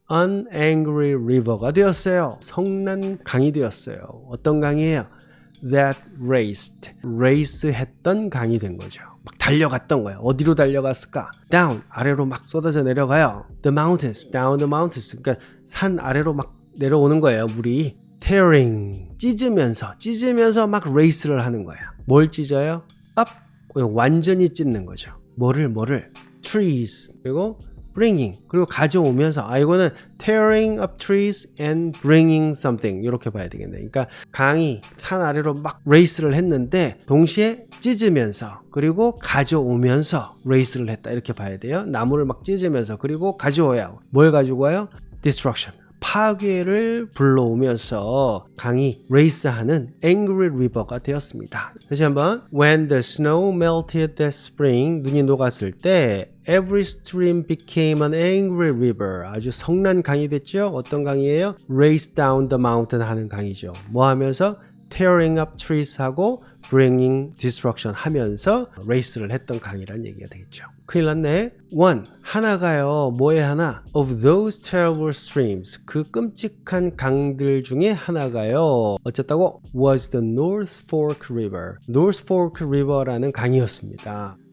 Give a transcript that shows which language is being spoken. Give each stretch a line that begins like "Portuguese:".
English: An angry river가 되었어요.
Korean: 성난 강이 되었어요. 어떤 강이에요?
English: That raced.
Korean: race 했던 강이 된 거죠. 막 달려갔던 거예요. 어디로 달려갔을까? Down. 아래로 막 쏟아져 내려가요.
English: The mountains. Down the mountains.
Korean: 그러니까 산 아래로 막 내려오는 거예요. 물이. Tearing. 찢으면서 막 레이스를 하는 거야. 뭘 찢어요? Up. 완전히 찢는 거죠. 뭐를? Trees. 그리고 bringing. 그리고 가져오면서.
English: 이거는 tearing up trees and bringing something.
Korean: 이렇게 봐야 되겠네. 그러니까 강이 산 아래로 막 레이스를 했는데 동시에 찢으면서 그리고 가져오면서 레이스를 했다. 이렇게 봐야 돼요. 나무를 막 찢으면서 그리고 가져와요. 뭘 가지고 와요? Destruction. 파괴를 불러오면서 강이 레이스하는 Angry River가 되었습니다. 다시 한번
English: When the snow melted that spring
Korean: 눈이 녹았을 때
English: Every stream became an angry river.
Korean: 아주 성난 강이 됐죠. 어떤 강이에요?
English: Race down the mountain 하는 강이죠.
Korean: 뭐 하면서?
English: Tearing up trees
Korean: 하고
English: bringing destruction
Korean: 하면서 레이스를 했던 강이란 얘기가 되겠죠. 큰일 났네. One, 하나가요. 뭐에 하나?
English: Of those terrible streams.
Korean: 그 끔찍한 강들 중에 하나가요.
English: 어쨌다고? Was the North Fork River.
Korean: North Fork River라는 강이었습니다.